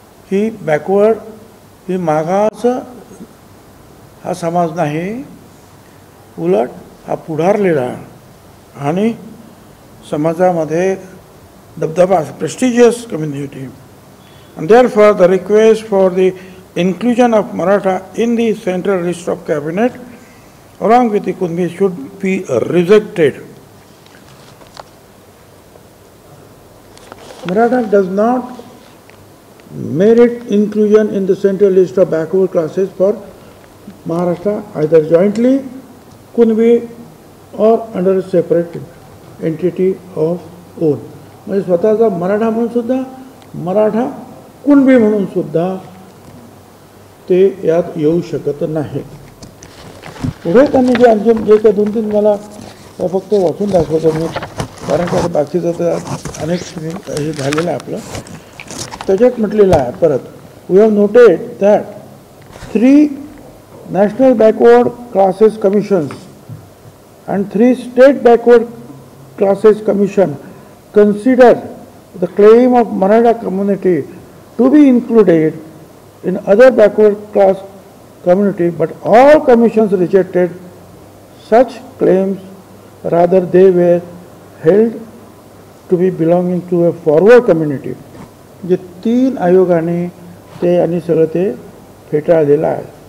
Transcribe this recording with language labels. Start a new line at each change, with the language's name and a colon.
Marathi: ही backward, ही मागास हा समाज नाही, उलट हा पुढारलेला आणि समाजामध्ये दबदबा,
English: prestigious community. And therefore the request for the inclusion of Maratha in the central list of cabinet along with the Kunbi should be rejected. Maratha does not merit inclusion in the central list of backward classes for Maharashtra either jointly Kunbi or under a separate entity of own.
Marathi: म्हणजे स्वतःचा मराठा म्हणून सुद्धा, मराठा कुणबी म्हणून सुद्धा ते यात येऊ शकत नाही. पुढे त्यांनी जे अंतिम जे काही 2-3 मला फक्त वाचून दाखवतो मी, कारण का बाकीचं तर अनेक हे झालेलं आहे आपलं. त्याच्यात म्हटलेलं आहे परत,
English: We have noted that 3 national backward classes commissions and 3 state backward classes commission considered the claim of Maratha community to be included in other backward class community, but all commissions rejected such claims. Rather, they were held to be belonging to a forward community.
Marathi: जे 3 आयोगाने ते आणि सगळं ते फेटाळलेलं आहे.